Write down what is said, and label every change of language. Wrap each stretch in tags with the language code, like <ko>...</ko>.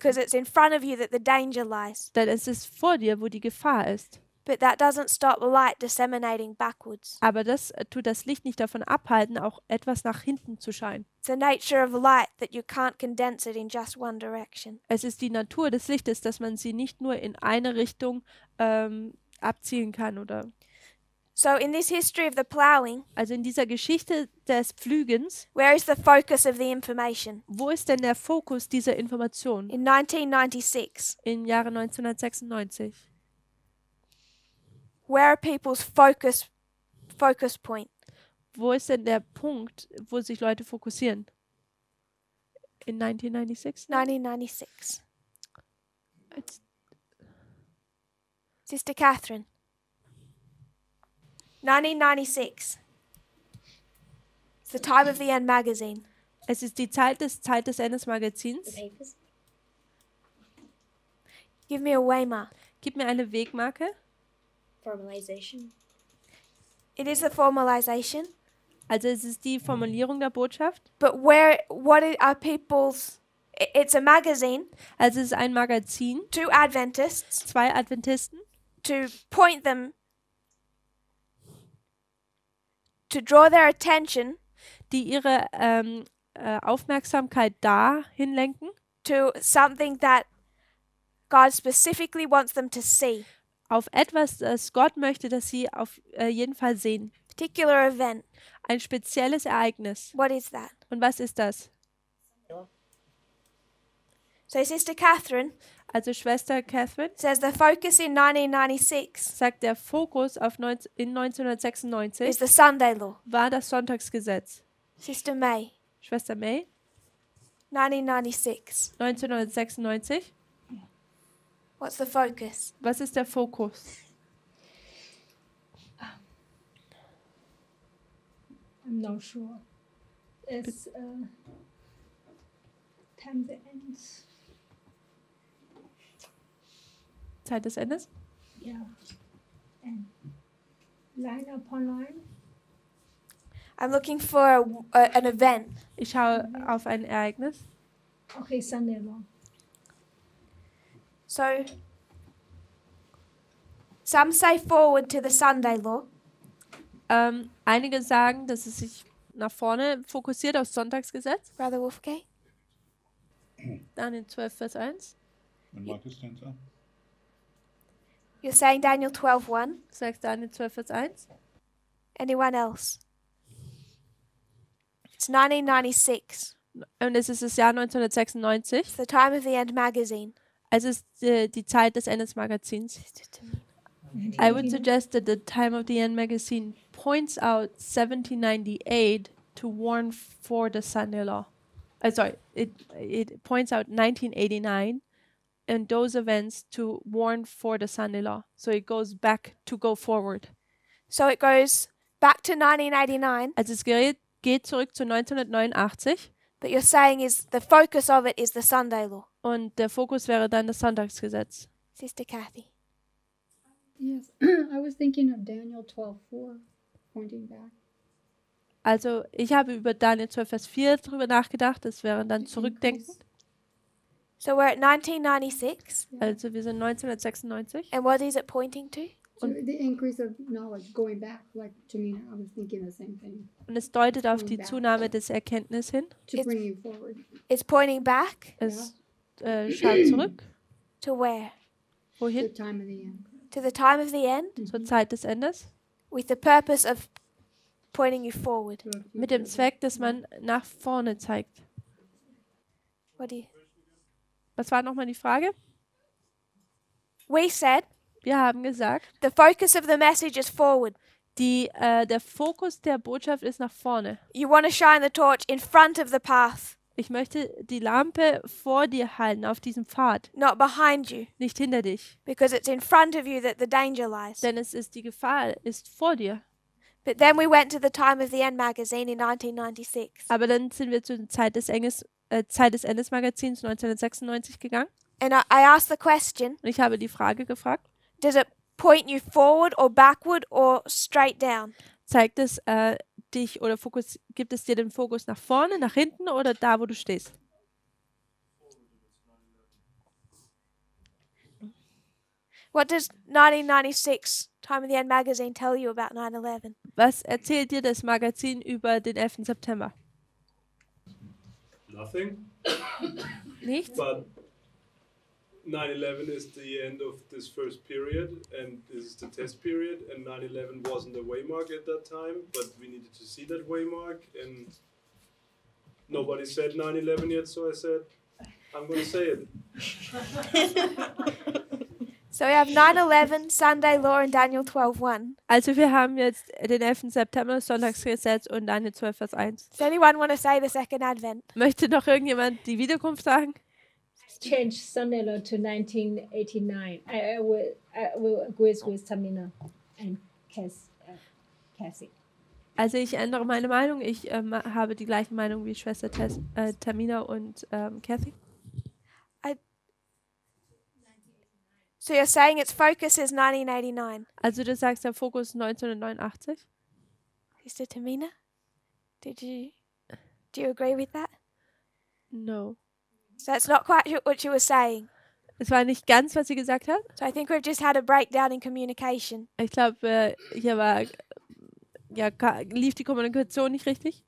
<en>because it's in front of you that the danger lies.</en> <de>denn es ist vor dir, wo die Gefahr ist.</de> <en>But that doesn't stop light disseminating backwards.</en> <de>Aber das tut das Licht nicht davon abhalten, auch etwas nach hinten zu scheinen.</de> <en>It's the nature of light that you can't condense it in just one direction.</en> <de>Es ist die Natur des Lichtes, dass man sie nicht nur in eine Richtung abzielen kann oder.</de> <en>So in this history of the ploughing,</en> <de>Also in dieser Geschichte des Pflügens,</de> <en>where is the focus of the information?</en> <de>wo ist denn der Fokus dieser Information?</de> <en>In 1996,</en> <de>Im Jahre 1996.</de> <en>where are people's focus point?</en> <de>Wo ist denn der Punkt, wo sich Leute fokussieren?</de> <en>In 1996?</en> <de>1996.</de> <en>It's- Sister Catherine. 1996. It's the Time of the End magazine.</en> <de>Es ist die Zeit des Endes Magazins.</de> <en>Give me a waymark.</en> <de>Gib mir eine Wegmarke.</de> <en>Formalization. It is the formalization,</en> <de>Also es ist die Formulierung der Botschaft.</de> <en>but are people's? It's a magazine</en> <de>Also es ist ein Magazin,</de> <en>to Adventists</en> <de>2 Adventisten,</de> <en>to point them, to draw their attention</en> <de>die ihre Aufmerksamkeit dahin lenken,</de> <en>to something that God specifically wants them to see.</en> <de>auf etwas, das Gott möchte, dass sie auf jeden Fall sehen.</de> <en>Particular event.</en> <de>Ein spezielles Ereignis.</de> <en>What is that?</en> <de>Und was ist das?</de> <en>So Sister Catherine</en> <de>Also Schwester Catherine</de> <en>says the focus in 1996</en> <de>sagt, der Fokus in</de> <en>is</en> <de>1996</de> <en>the Sunday law.</en> <de>war das Sonntagsgesetz.</de> <en>Sister May,</en> <de>Schwester May,</de> <en>1996.</en> <de>1996.</de> <en>What's the focus?</en> <de>Was ist der Fokus?</de> <en>I'm not sure. It's time that ends.</en> <de>Zeit des Endes?</de> <en>Yeah. And line upon line. I'm looking for an event.</en> <de>Ich schaue auf ein Ereignis.</de> <en>Okay, Sunday law. So some say forward to the Sunday law.</en> <de>Einige sagen, dass es sich nach vorne fokussiert aufs Sonntagsgesetz.</de> <en>Brother Wolfgang.</en> <de>Dann in 12 Vers 1.</de> <en>When Marcus stands up. You're saying Daniel 12:1.</en> <de>Sagst Daniel 12, Vers 1.</de> <en>Anyone else? It's 1996.</en> <de>Und es ist das Jahr 1996.</de> <en>It's the Time of the End magazine.</en> <de>Es ist die Zeit des Endes Magazins.</de> <en>I would suggest that the Time of the End magazine points out 1798 to warn for the Sunday law. It points out 1989 and those events to warn for the Sunday law. So it goes back to go forward. So it goes back to 1989.</en> <de>Also es geht zurück zu 1989.</de> <en>But you're saying is the focus of it is the Sunday law.</en> <de>Und der Fokus wäre dann das Sonntagsgesetz.</de> <en>Sister Kathy. Yes, I was thinking of Daniel 12:4, pointing back.</en> <de>Also ich habe über Daniel 12, Vers 4 drüber nachgedacht. Das wäre dann zurückdenkend.</de> <en>So we're at 1996.</en> <de>Also wir sind 1996.</de> <en>And what is it pointing to? So the increase of knowledge, going back, like Tamina, I was thinking the same thing.</en> <de>Und es deutet auf die Zunahme des Erkenntnisses hin.</de> <en>To bring you forward. It's pointing back.</en> <de>Es schaut zurück.</de> <en>To where?</en> <de>Wohin?</de> <en>The time of the end. To the time of the end.</en> <de>Zur Zeit des Endes.</de> <en>With the purpose of pointing you forward.</en> <de>Mit dem Zweck, dass man nach vorne zeigt. Was war nochmal die Frage?</de> <en>We said,</en> <de>wir haben gesagt,</de> <en>the focus of the message is forward.</en> <de>Der Fokus der Botschaft ist nach vorne.</de> <en>You want to shine the torch in front of the path.</en> <de>Ich möchte die Lampe vor dir halten, auf diesem Pfad.</de> <en>Not behind you.</en> <de>Nicht hinter dich.</de> <en>Because it's in front of you that the danger lies.</en> <de>Denn die Gefahr ist vor dir.</de> <en>But then we went to the Time of the End magazine in 1996.</en> <de>Aber dann sind wir zur Zeit des Endes Magazins 1996 gegangen.</de> <en>And I asked the question.</en> <de>Und ich habe die Frage gefragt.</de> <en>Does it point you forward or backward or straight down?</en> <de>Zeigt es dich oder gibt es dir den Fokus nach vorne, nach hinten oder da, wo du stehst?</de> <en>What does 1996 Time of the End magazine tell you about 9/11?</en> <de>Was erzählt dir das Magazin über den 11. September?</de> <en>Nothing.</en> <de>Nichts?</de> <en>But 9/11 is the end of this first period, and this is the test period, and 9/11 wasn't a waymark at that time, but we needed to see that waymark, and nobody said 9/11 yet, so I said, I'm going to say it. So we have 9/11, Sunday law, and Daniel 12:1.</en> <de>Also wir haben jetzt den 11. September, Sonntagsgesetz und Daniel 12, Vers 1.</de> <en>Does anyone want to say the second advent?</en> <de>Möchte noch irgendjemand die Wiederkunft sagen?</de> <en>Change Sunday law to 1989. I will agree with Tamina and Cassie.</en> <de>Also ich ändere meine Meinung. Ich habe die gleiche Meinung wie Schwester Tess, Tamina und Kathy.</de> <en>So you're saying its focus is 1989?</en> <de>Also du sagst, der Fokus 1989?</de> <en>Sister Tamina, do you agree with that? No. So that's not quite what you were saying.</en> <de>Es war nicht ganz, was sie gesagt hat.</de> <en>So I think we've just had a breakdown in communication.</en> <de>Ich glaube, hier lief die Kommunikation nicht richtig.</de>